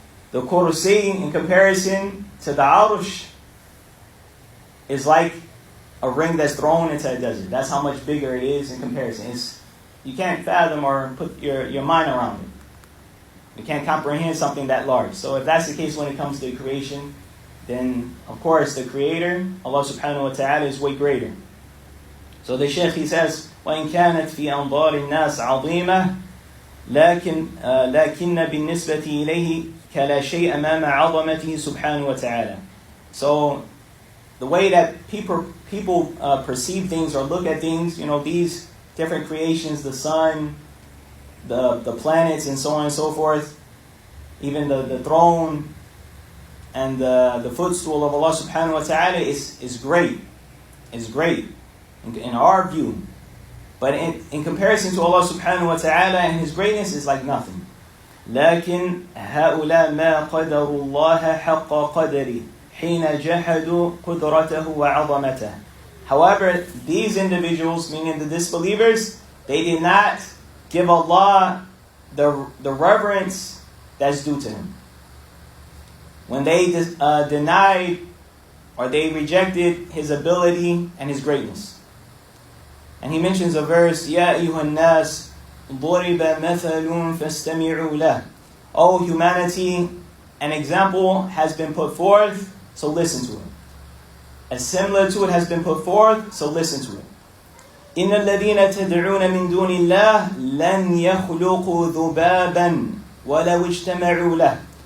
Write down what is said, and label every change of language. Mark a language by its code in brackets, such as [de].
[en] The kursi in comparison to the arsh is like a ring that's thrown into a desert. That's how much bigger it is in comparison. You can't fathom or put your mind around it. You can't comprehend something that large. So if that's the case when it comes to creation, then of course the Creator, Allah subhanahu wa ta'ala, is way greater. So the Shaykh, he says, [ar] وَإِن كَانَتْ فِي أَنظَارِ النَّاسِ عَظِيمَةً لكن بالنسبة إليه كلا شيء أمام عظمته سبحانه وتعالى. [en] So the way that people perceive things or look at things, these different creations, the sun, the planets, and so on and so forth, even the throne and the footstool of Allah subhanahu wa ta'ala is great. Is great in our view. But in comparison to Allah subhanahu wa ta'ala and His greatness is like nothing. [ar] لكن هؤلاء ما قدروا الله حق قدره حين جحدوا قدرته وعظمته. [en] However, these individuals, meaning the disbelievers, they did not give Allah the reverence that's due to Him. When they denied or they rejected His ability and His greatness. And He mentions a verse, [ar] يَا أَيُّهَا النَّاسِ ضُرِبَ مَثَلٌ فَاسْتَمِعُوا لَهُ. [en] O humanity, an example has been put forth, so listen to it. As similar to it has been put forth, so listen to it. [ar] إِنَّ الَّذِينَ تَدْعُونَ مِن دُونِ اللَّهِ لَنْ يَخْلُقُوا ذُبَابًا وَلَوْ اجْتَمَعُوا لَهُ.